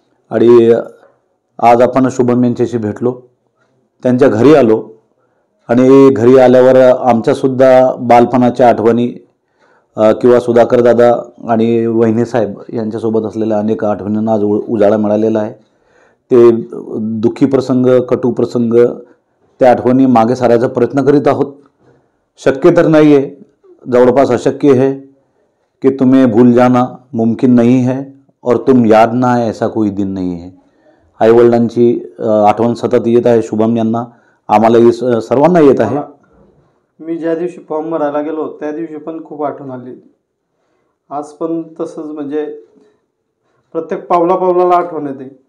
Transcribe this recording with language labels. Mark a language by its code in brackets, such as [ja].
[mr] आणि आज आपण शुभम यांच्याशी भेटलो, त्यांच्या घरी आलो आणि घरी आल्यावर आमच्यासुद्धा बालपणाच्या आठवणी किंवा सुधाकर दादा आणि वहिनीसाहेब यांच्यासोबत असलेल्या अनेक आठवणींना आज उजाळा मिळालेला आहे. ते दुःखी प्रसंग, कटू प्रसंग, त्या आठवणी मागे सारायचा प्रयत्न करीत आहोत. शक्य तर नाही आहे, जवळपास अशक्य [hi] है कि तुम्हें भूल जाना मुमकिन नहीं है और तुम याद ना आए ऐसा कोई दिन नहीं है. [mr] आईवडिलांची आठवण सतत येत आहे शुभम यांना, आम्हालाही सर्वांना येत आहे. मी ज्या दिवशी फॉर्म भरायला गेलो त्या दिवशी पण खूप आठवण आली. आज पण तसंच, म्हणजे प्रत्येक पावलाला आठवण येते.